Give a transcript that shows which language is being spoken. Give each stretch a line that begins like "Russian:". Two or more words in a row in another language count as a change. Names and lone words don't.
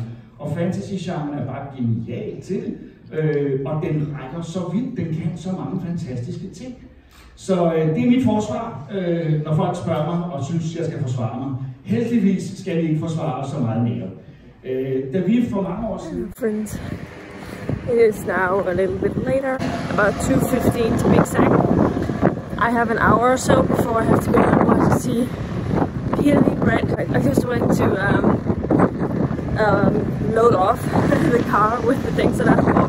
Danish: Og fantasy-genren er bare genial til det, og den rækker så vidt, den kan så mange fantastiske ting. Så det er mit forsvar, når folk spørger mig og synes, jeg skal forsvare mig. Heldigvis skal vi ikke forsvare så meget mere. Da vi for mange år siden...
English: Friends, it is now a little bit later, about 2:15 to be exact. I have an hour or so before I have to go and see Peely Bread. I just went to load off the car with the things that I've bought.